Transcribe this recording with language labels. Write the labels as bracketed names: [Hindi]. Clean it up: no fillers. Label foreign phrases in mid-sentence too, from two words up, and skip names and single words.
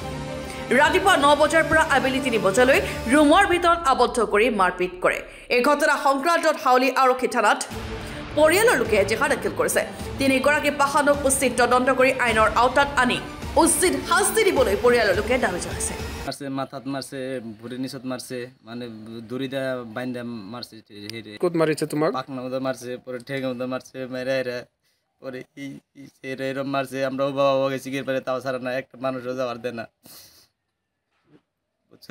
[Assamese] ৰাতিপুৱা 9 বজাৰ পৰা আবেলি 3 বজালৈ ৰুমৰ ভিতৰত আবদ্ধ কৰি মাৰপিট কৰে। এই ঘটনা সংক্ৰান্তত হাউলি আৰক্ষী থানাত পৰিয়ালৰ লোকে এজাহাৰ দাখিল কৰিছে। তিনিগৰাকী পাষাণক উচিত তদন্ত কৰি আইনৰ আওতাত আনি উচিত শাস্তি দিবলৈ পৰিয়ালৰ লোকে দাবী জনাইছে। [Bangla] মাথাত মারছে, ভুড়ির নিচত মারছে, মানে দড়িদা বাইন্দা মারছে। কত মারিছে তোমার? পাকনা উদা মারছে, পরে ঠেঙ্গা উদা মারছে, মেরে পরে এরম মারছে। আমরা বাবা গেছি গিয়ে পরে তাও ছাড়া না, একটা মানুষও যাওয়ার দেয় না, বুঝছো?